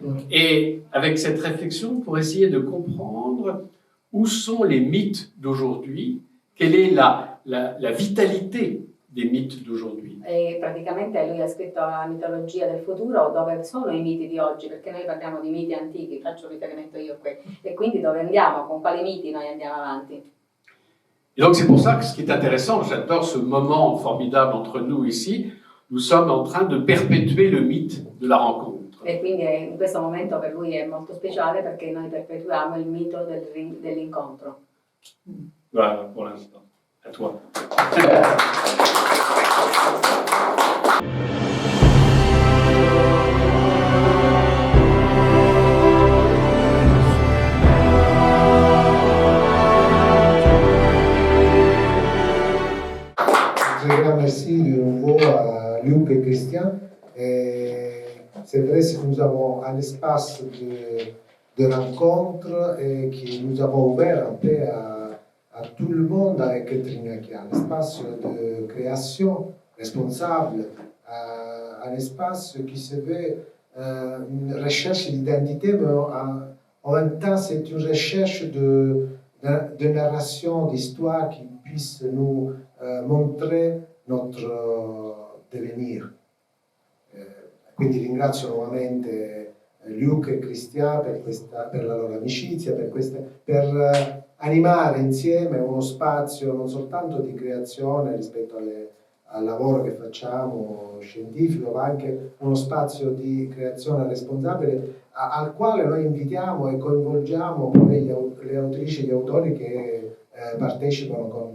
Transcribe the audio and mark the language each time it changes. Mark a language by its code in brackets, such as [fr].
[fr] Et avec cette réflexion, pour essayer de comprendre où sont les mythes d'aujourd'hui quelle est la vitalité des mythes d'aujourd'hui. [it] E praticamente lui ha scritto la mitologia del futuro, dove sono i miti di oggi, perché noi parliamo di miti antichi, faccio riferimento io qui, e quindi dove andiamo, con quali miti noi andiamo avanti. [fr] Et donc c'est pour ça que ce qui est intéressant, j'adore ce moment formidable entre nous ici, nous sommes en train de perpétuer le mythe de la rencontre. [it] E quindi in questo momento per lui è molto speciale perché noi perpetuiamo il mito dell'incontro. [fr] Voilà, pour l'instant. À toi. Très grand merci de nouveau à Luc et Christian. C'est vrai que nous avons un espace de rencontre et que nous avons ouvert un peu à tout le monde avec Trinacchia, un espace de création responsable, un espace qui se veut une recherche d'identité, mais en même temps c'est une recherche de narration, d'histoire qui puisse nous montrer notre devenir. [it] Quindi ringrazio nuovamente Luc e Christian per la loro amicizia, per animare insieme uno spazio non soltanto di creazione rispetto al lavoro che facciamo scientifico, ma anche uno spazio di creazione responsabile al quale noi invitiamo e coinvolgiamo poi le autrici e gli autori che partecipano